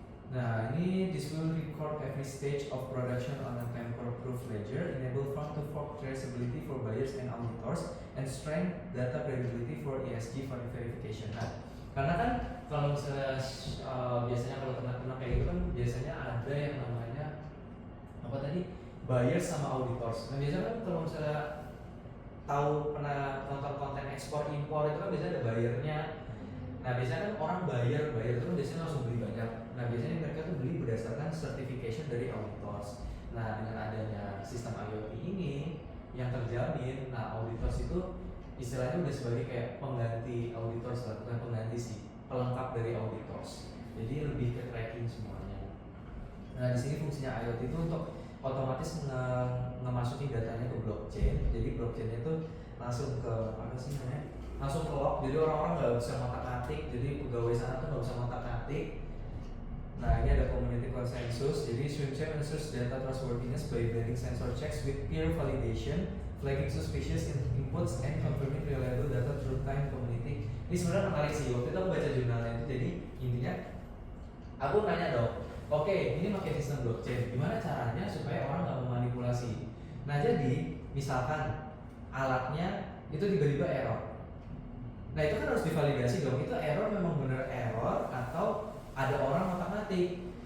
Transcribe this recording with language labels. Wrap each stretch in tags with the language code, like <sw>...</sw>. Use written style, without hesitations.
<id>Nah, ini</id> <en>this will record every stage of production on a tamper-proof ledger, enable farm to fork traceability for buyers and auditors, and strength data credibility for ESG verification.</en> <id>Nah, karena kan kalau misalnya biasanya kalau ternak-ternak kayak gitu kan biasanya ada yang namanya apa tadi buyers sama auditors. Nah, biasanya kan kalau misalnya tahu pernah nonton konten ekspor impor itu kan biasanya ada buyernya. Nah, biasanya kan orang bayar itu kan biasanya langsung beli banyak. Nah, biasanya mereka tuh beli berdasarkan certification dari auditors. Nah, dengan adanya sistem IoT ini yang terjamin, nah auditors itu istilahnya udah sebagai kayak pengganti auditors, bukan pengganti sih, pelengkap dari auditors. Jadi lebih ke tracking semuanya. Nah, di sini fungsinya IoT itu untuk otomatis ngemasukin datanya ke blockchain. Jadi blockchainnya itu langsung ke apa sih namanya? Langsung ke lock. Jadi orang-orang nggak bisa ngotak-ngatik. Jadi pegawai sana tuh nggak bisa ngotak-ngatik. Nah, ini ada community consensus. Jadi</id> <en>ShrimpChain ensures data trustworthiness by blending sensor checks with peer validation, flagging suspicious inputs, and confirming reliable data through time community.</en> <id>Ini sebenarnya menarik sih. Waktu itu aku baca jurnalnya itu. Jadi intinya aku nanya dong, oke, ini pakai sistem blockchain. Gimana caranya supaya orang nggak memanipulasi? Nah, jadi misalkan alatnya itu tiba-tiba error. Nah itu kan harus divalidasi dong, itu error memang benar error atau ada orang otak-atik.</id>